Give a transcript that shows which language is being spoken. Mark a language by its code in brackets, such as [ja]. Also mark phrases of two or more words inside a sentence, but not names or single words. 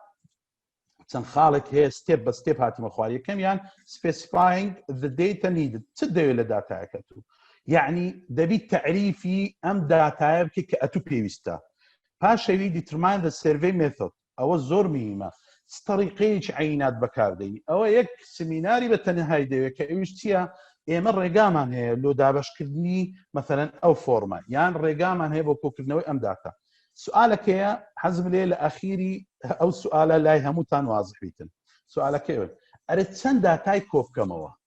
[ckb] چەند خاڵێک هەیە ستێپ بە ستێپ هاتیمە خوارد یەکەمیان [en] specifying the data needed [ckb] چ دەوێت لە داتایەکە تو یعنی دەبیت تەعریفی ئەم داتایە بکە کە ئەتوو پێویستە پاشەوی [en] determine the survey method [ckb] ئەوە زۆر مهمە طریقەیەکی عینات بەکاردەین ئەوە یەک سمیناری بە تەنهایی دەوێت کە ئەوش چییە ئێمە ڕێگامان هەیە لۆ دابشکردنی مەثەن ئەو فۆرمە یان ڕێگامان هەیە بۆ کۆکردنەوەی ئەم داتا سوالەکەیە حەزم لێ لە ئەخیری ئەو سوالە لای هەمووتان واضح بیتن سوالەکەی ئەرێ چەند داتای کۆ بکەمەوە